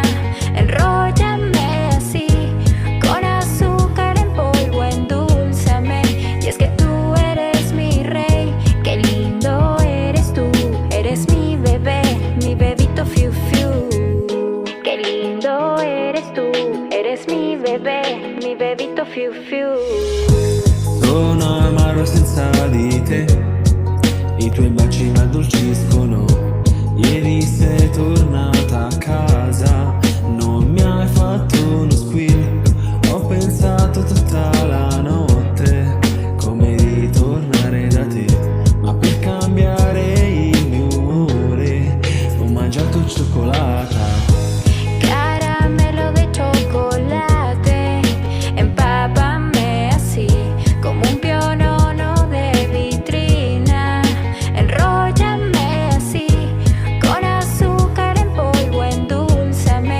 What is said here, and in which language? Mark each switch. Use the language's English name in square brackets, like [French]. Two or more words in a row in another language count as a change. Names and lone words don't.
[Spanish] Enróllame así, con azúcar en polvo, endulzame. Y es que tú eres mi rey, qué lindo eres tú. Eres mi bebé, mi bebito fiu fiu. Qué lindo eres tú, eres mi bebé, mi bebito fiu fiu. [Italian] Sono amaro senza di te, i tuoi baci mi addolciscono. Ieri sei tornata a casa, non mi hai fatto uno squillo. Ho pensato tutta la notte come ritornare da te, ma per cambiare il mio umore ho mangiato cioccolata. [Spanish] Caramelo de chocolate, empápame así, como un pionono de vitrina. Enróllame así, con azúcar en polvo, endulzame.